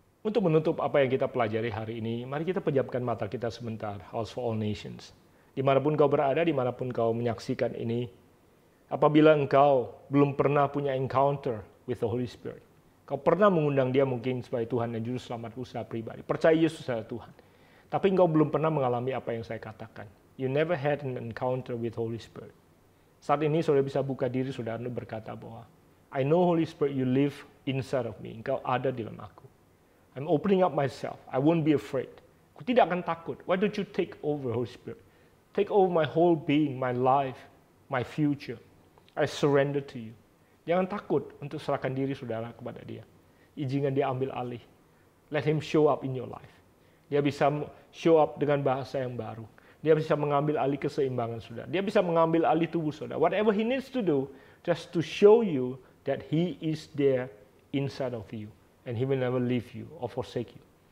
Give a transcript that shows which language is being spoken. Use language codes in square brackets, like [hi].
[id] Untuk menutup apa yang kita pelajari hari ini, mari kita pejamkan mata kita sebentar, House for All Nations. Dimanapun kau berada, dimanapun kau menyaksikan ini, apabila engkau belum pernah punya [en] encounter with the Holy Spirit, [id] kau pernah mengundang dia mungkin sebagai Tuhan dan Juru Selamat usaha pribadi, percaya Yesus adalah Tuhan, tapi engkau belum pernah mengalami apa yang saya katakan. [en] You never had an encounter with Holy Spirit. [id] Saat ini saudara bisa buka diri saudara dan berkata bahwa [en] I know Holy Spirit, you live inside of me. [id] Engkau ada di dalam aku. [en] I'm opening up myself. I won't be afraid. [id] Aku tidak akan takut. [en] Why don't you take over, Holy Spirit? Take over my whole being, my life, my future. I surrender to you. [id] Jangan takut untuk serahkan diri saudara kepada dia. Izinkan dia ambil alih. [en] Let him show up in your life. [id] Dia bisa [en] show up [id] dengan bahasa yang baru. Dia bisa mengambil alih keseimbangan saudara. Dia bisa mengambil alih tubuh saudara. [en] Whatever he needs to do, just to show you that he is there inside of you. And he will never leave you or forsake you.